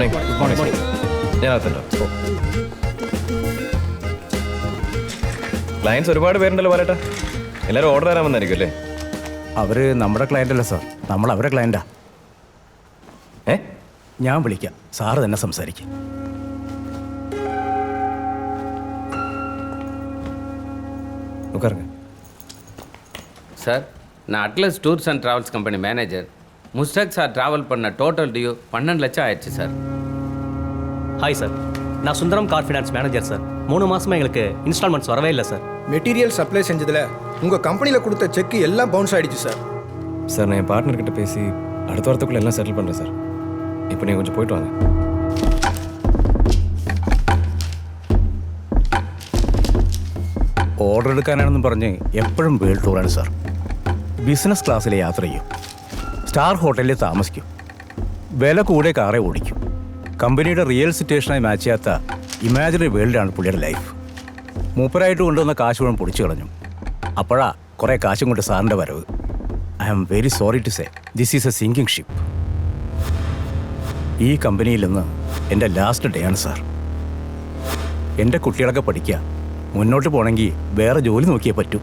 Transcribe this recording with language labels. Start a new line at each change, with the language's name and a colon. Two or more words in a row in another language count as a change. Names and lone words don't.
Malayalam: മോർണിംഗ്. ഞാൻ അകത്തുണ്ടോ? ക്ലയൻസ് ഒരുപാട് പേരുണ്ടല്ലോ പറയട്ടെ. എല്ലാവരും ഓർഡർ തരാൻ വന്നായിരിക്കും അല്ലേ? അവര് നമ്മുടെ ക്ലയന്റ് അല്ല സാർ, നമ്മൾ അവരെ ക്ലയന്റാ. ഞാൻ വിളിക്കാം, സാറ് തന്നെ സംസാരിക്കും.
Tamil: சார், நான் அட்லஸ் டூர்ஸ் அண்ட் ட்ராவல்ஸ்
English: company manager.
Tamil: முஸ்டாக் சார் ட்ராவல் பண்ண
English: total due
Tamil: 12 லட்சம் ஆயிடுச்சு சார். ஹாய் சார், நான் சுந்தரம் கார் ஃபினான்ஸ் மேனேஜர் சார். 3 மாசமா எங்களுக்கு இன்ஸ்டால்மெண்ட்ஸ் வரவே இல்லை சார். மெட்டீரியல் சப்ளை செஞ்சதுல உங்க கம்பெனியில் கொடுத்த செக் எல்லாம் பவுன்ஸ் ஆயிடுச்சு சார். சார், நான் என் பார்ட்னர்கிட்ட பேசி அடுத்த வாரத்துக்குள்ள எல்லாம் செட்டில் பண்ணுறேன் சார். இப்போ நீங்கள் கொஞ்சம் போயிட்டு வாங்க.
Malayalam: ഓർഡർ എടുക്കാനാണെന്നും പറഞ്ഞ് എപ്പോഴും
English: world tour
Malayalam: സാർ.
English: business class
Malayalam: യാത്ര ചെയ്യും,
English: star hotel
Malayalam: താമസിക്കും, വില കൂടെ കാറേ ഓടിക്കും. കമ്പനിയുടെ
English: real situation
Malayalam: മാച്ച് ചെയ്യാത്ത
English: imaginary world
Malayalam: പുള്ളിയുടെ ലൈഫ്. മൂപ്പരായിട്ട് കൊണ്ടുവന്ന കാശ് മുഴുവൻ പൊടിച്ചു കളഞ്ഞു. അപ്പോഴാ കുറേ കാശും കൊണ്ട് സാറിൻ്റെ വരവ്.
English: I am very sorry to say this is a sinking ship.
Malayalam: ഈ കമ്പനിയിൽ നിന്ന് എൻ്റെ
English: last day
Malayalam: ആണ് സാർ. എൻ്റെ കുട്ടികളൊക്കെ പഠിക്കുക, മുന്നോട്ട് പോകണമെങ്കിൽ വേറെ ജോലി നോക്കിയേ പറ്റൂ.